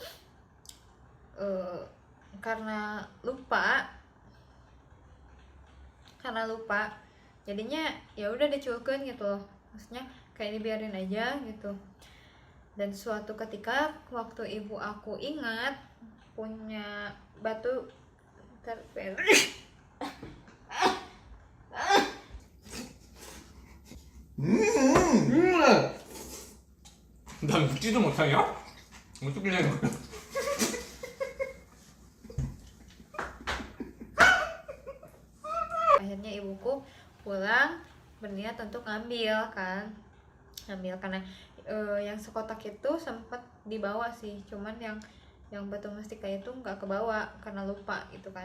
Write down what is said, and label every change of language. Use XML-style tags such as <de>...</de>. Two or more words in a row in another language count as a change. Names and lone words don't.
<id>Karena lupa jadinya ya udah diculkeun gitu loh, maksudnya kayak dibiarin aja gitu. Dan suatu ketika waktu ibu aku ingat punya batu</id> <ko>난 묻지도 못하냐? 어떻게 된 거야?</ko> <id>akhirnya ibuku pulang berniat untuk ngambil karena yang sekotak itu sempat dibawa sih, cuman yang batu mustika itu nggak kebawa karena lupa gitu kan.</id>